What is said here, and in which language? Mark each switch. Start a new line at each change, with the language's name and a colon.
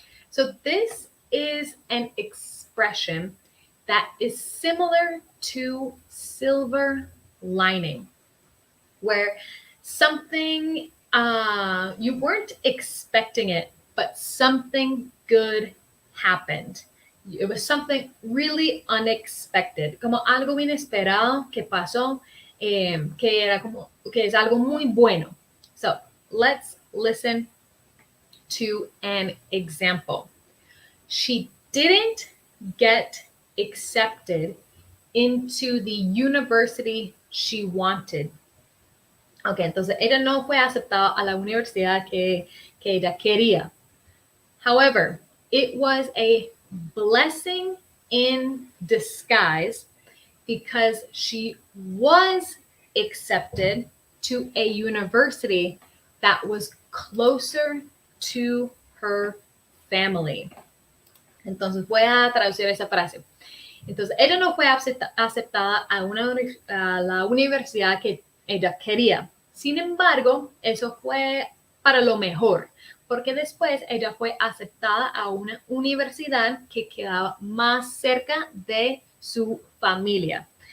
English: So this is an expression that is similar to silver lining, where something you weren't expecting it, but something good happened. It was something really unexpected,
Spanish: como algo inesperado que pasó, que es algo muy bueno.
English: So let's listen to an example. She didn't get accepted into the university she wanted.
Spanish: Ok, entonces ella no fue aceptada a la universidad que ella quería.
English: However, it was a blessing in disguise because she was accepted to a university that was closer to her family.
Spanish: Entonces voy a traducir esa frase. Entonces ella no fue aceptada a la universidad que ella quería. Sin embargo, eso fue para lo mejor, porque después ella fue aceptada a una universidad que quedaba más cerca de su familia.